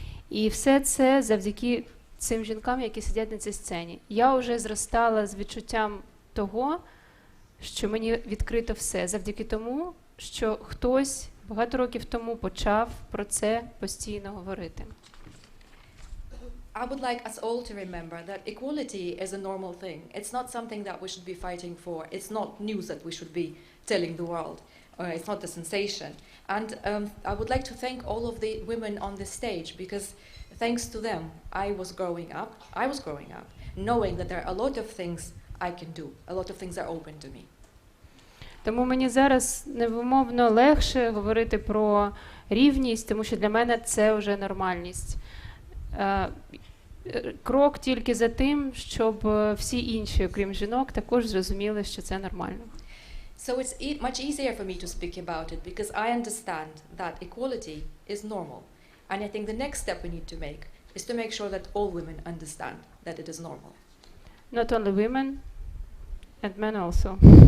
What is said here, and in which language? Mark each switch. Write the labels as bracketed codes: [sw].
[uk] І все це завдяки цим жінкам, які сидять на цій сцені. Я вже зростала з відчуттям того, що мені відкрито все, завдяки тому, що хтось багато років тому почав про це постійно говорити. [en] I would like us all to remember that equality is a normal thing. It's not something that we should be fighting for. It's not news that we should be telling the world. It's not a sensation. And I would like to thank all of the women on this stage, because thanks to them, I was growing up, knowing that there are a lot of things I can do. A lot of things are open to me. [uk] Тому мені зараз невимовно легше говорити про рівність, тому що для мене це вже нормальність. Крок тільки за тим, щоб всі інші, окрім жінок, також зрозуміли, що це нормально. [en] So it's much easier for me to speak about it because I understand that equality is normal. And I think the next step we need to make is to make sure that all women understand that it is normal. Not only women, and men also.